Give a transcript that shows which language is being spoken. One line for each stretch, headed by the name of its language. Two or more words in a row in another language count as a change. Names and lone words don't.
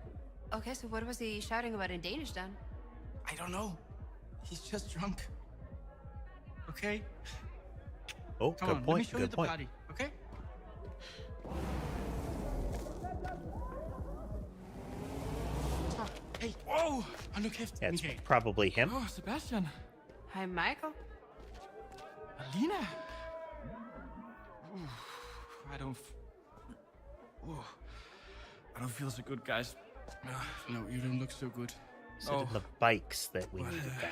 English: Okay, so what was he shouting about in Danish then? I don't know. He's just drunk. Okay? Oh, Come good on, point. let me show you Good the point. party, okay? Hey, whoa!
Danish: Hold nu kæft,
English: Yeah, it's Michael. probably him. Oh, Sebastian. Hi, Michael. Alina. I don't feel so good, guys. No, you don't look so good. Is it in the bikes that we needed that?